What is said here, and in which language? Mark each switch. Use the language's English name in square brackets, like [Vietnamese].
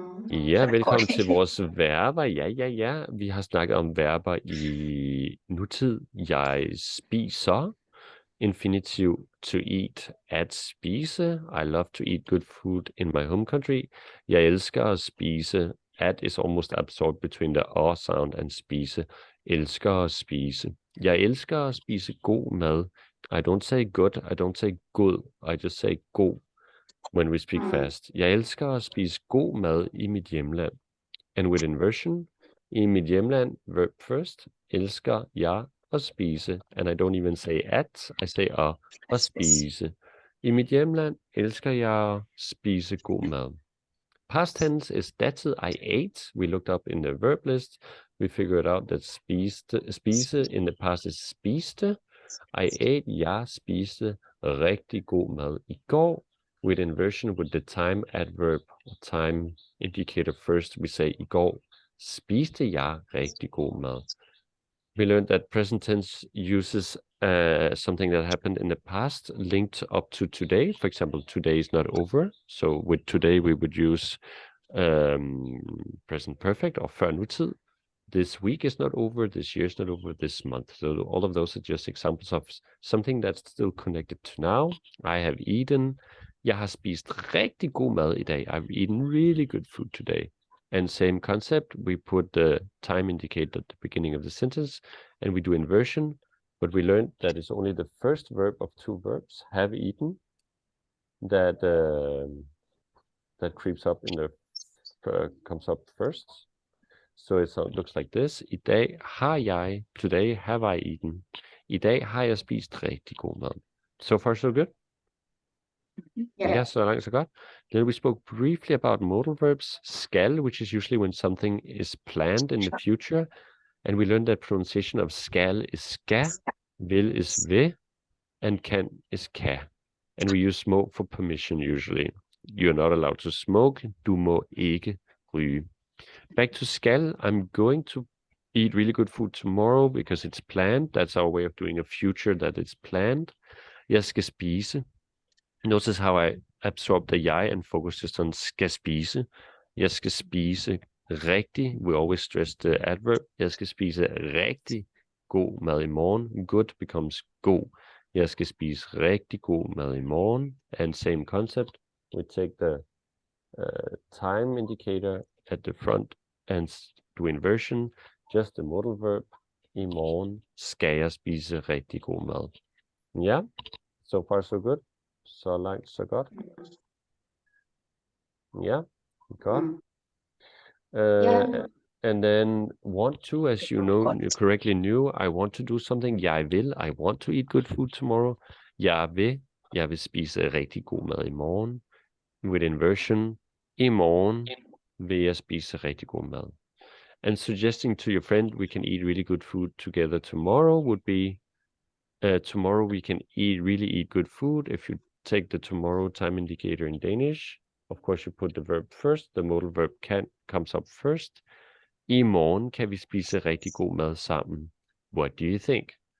[Danish] Ja, velkommen til vores verber. Ja. Vi har snakket om verber i nutid. Jeg spiser. [English] Infinitive to eat, at spise. I love to eat good food in my home country. [Danish] Jeg elsker at spise. [English] At is almost absorbed between the R sound and spise. [Danish] Elsker at spise. Jeg elsker at spise god mad. [English] I don't say good, I don't say good, I just say god when we speak fast. [Danish] Jeg elsker at spise god mad i mit hjemland. [English] And with inversion, [Danish] i mit hjemland, [English] verb first, [Danish] elsker jeg at spise. [English] And I don't even say at, I say at spise. [Danish] I mit hjemland elsker jeg at spise god mad. [English] Past tense is datid, I ate. We looked up in the verb list. We figured out that spise in the past is spiste. I ate, [Danish] jeg spiste rigtig god mad i går. [English] With inversion with the time adverb or time indicator first, we say [Danish] i går spiste jeg rigtig god mad. [English] We learned that present tense uses something that happened in the past linked up to today. For example, today is not over. So with today, we would use present perfect or før nutid. This week is not over, this year is not over, this month. So all of those are just examples of something that's still connected to now. I have eaten. [Danish] Jeg har spist rigtig god mad i dag. [English] I've eaten really good food today. And same concept, we put the time indicator at the beginning of the sentence, and we do inversion, but we learned that it's only the first verb of two verbs, have eaten, that creeps up in the comes up first. So it looks like this. [Danish] I dag har jeg, [English] today have I eaten. [Danish] I dag har jeg spist rigtig god mad. [English] So far so good? Yeah, so long so good. Then we spoke briefly about modal verbs, skal, which is usually when something is planned in the future. And we learned that pronunciation of skal is ska, vil is vil, and kan is ka. And we use smoke for permission usually. You're not allowed to smoke. [Danish] Du må ikke ryge. [English] Back to skal, I'm going to eat really good food tomorrow because it's planned. That's our way of doing a future that is planned. [Danish] Jeg skal spise. [English] Notice how I absorb the jeg and focus just on skal spise. [Danish] Jeg skal spise rigtig. [English] We always stress the adverb. [Danish] Jeg skal spise rigtig god mad i morgen. [English] Good becomes god. [Danish] Jeg skal spise rigtig god mad i morgen. [English] And same concept. We take the time indicator at the front and do inversion. Just the modal verb. [Danish] I morgen skal jeg spise rigtig god mad. [English] Yeah? So far so good? [Danish] So langt så godt? [English] Yeah? Godt. And then want to, as you know, you correctly knew, I want to do something. [Danish] Jeg vil, [English] I want to eat good food tomorrow. [Danish] Jeg vil spise rigtig god mad i morgen. [English] With inversion, [Danish] i morgen vil jeg spise rigtig god mad. [English] And suggesting to your friend we can eat really good food together tomorrow would be, tomorrow we can really eat good food. If you take the tomorrow time indicator in Danish, of course you put the verb first, the modal verb can comes up first. [Danish] I morgen kan vi spise rigtig god mad sammen. [English] What do you think?